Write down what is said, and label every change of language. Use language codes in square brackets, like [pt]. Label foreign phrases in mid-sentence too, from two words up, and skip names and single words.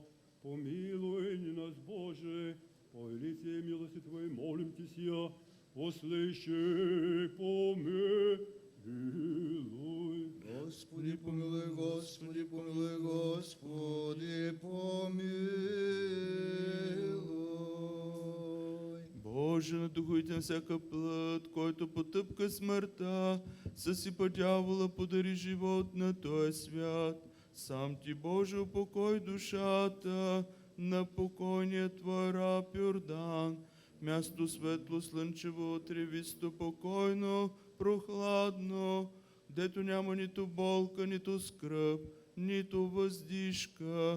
[cu] Помилуй нас, Боже, по великой милости Твоей молим Тебя, услыши, помилуй. Господи, помилуй, Господи, помилуй, Господи, помилуй. Боже, [bg] надухуйте на всяка плът, който потъпка смъртта, съсипа дявола, подари живот на този свят. Сам Ти, Боже, упокой душата на покойния Твой раб Йордан. Място светло, слънчево, тревисто, покойно, прохладно, дето няма нито болка, нито скръб, нито въздишка.